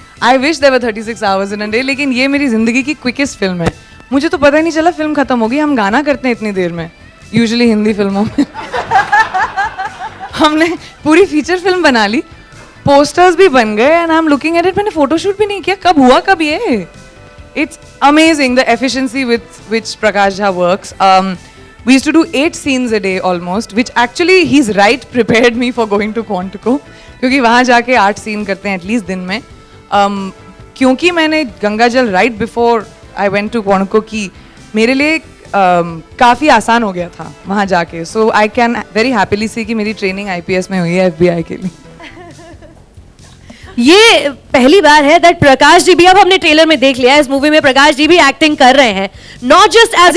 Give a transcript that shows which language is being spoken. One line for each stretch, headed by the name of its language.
English: I wish there were 36 hours in a day,
Hindi: लेकिन ये मेरी जिंदगी की क्विकेस्ट फिल्म है. मुझे तो पता ही नहीं चला फिल्म खत्म हो गई. हम गाना करते हैं इतनी देर में, यूजुअली हिंदी फिल्मों में. हमने पूरी फीचर फिल्म बना ली, पोस्टर्स भी बन गए,
English: And I am looking at it.
Hindi: मैंने फोटोशूट भी नहीं किया. कब हुआ कब ये?
English: It's amazing the efficiency with which Prakash Jha works. We used to do 8 scenes a day almost, which actually he's right prepared me for going to Quantico,
Hindi: क्योंकि वहाँ जाके 8 सीन करते हैं एटलीस्ट दिन में. क्योंकि मैंने गंगाजल
English: right before I went to Quantico
Hindi: की, मेरे लिए काफ़ी आसान हो गया था वहाँ जाके.
English: so I can very happily see
Hindi: कि मेरी ट्रेनिंग IPS में हुई है FBI के लिए. ये पहली बार है दैट प्रकाश जी भी, अब हमने ट्रेलर में देख लिया है, इस मूवी में प्रकाश जी भी एक्टिंग कर रहे हैं,
English: not just as